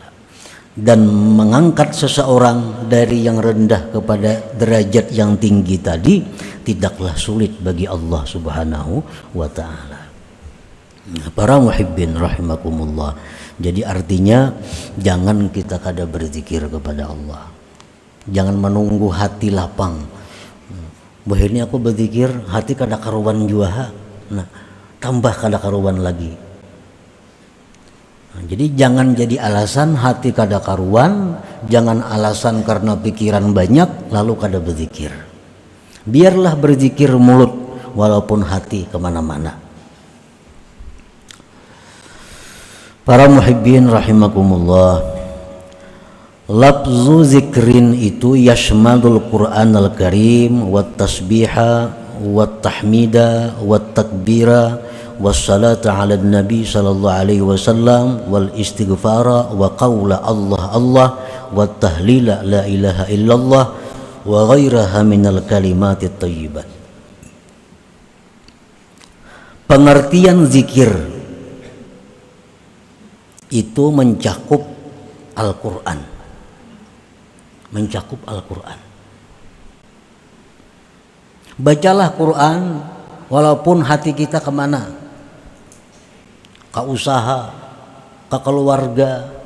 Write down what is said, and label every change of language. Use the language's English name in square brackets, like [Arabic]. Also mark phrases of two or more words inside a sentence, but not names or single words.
[Indonesian] Dan mengangkat seseorang dari yang rendah kepada derajat yang tinggi tadi tidaklah sulit bagi Allah [Arabic] سبحانه وتعالى. Para محبين رحمكم الله. [Indonesian] Jadi artinya jangan kita kada berzikir kepada Allah. Jangan menunggu hati lapang. Bahwa ini aku berzikir hati kada karuan jua. Nah, tambah kada karuan lagi. Jadi jangan jadi alasan hati kada karuan, jangan alasan karena pikiran banyak lalu kada berzikir. Biarlah berzikir mulut walaupun hati kemana-mana. [Arabic] Para محبين رحمكم الله، لفظ ذكر يشمل القرآن الكريم والتسبيح والتحميد والتكبير والصلاة على النبي صلى الله عليه وسلم والاستغفار وقول الله الله والتهليل لا إله إلا الله وغيرها من الكلمات الطيبات. [Indonesian] Pengertian zikir itu mencakup Al-Quran, mencakup Al-Quran. Bacalah Quran walaupun hati kita kemana, ke usaha, ke keluarga.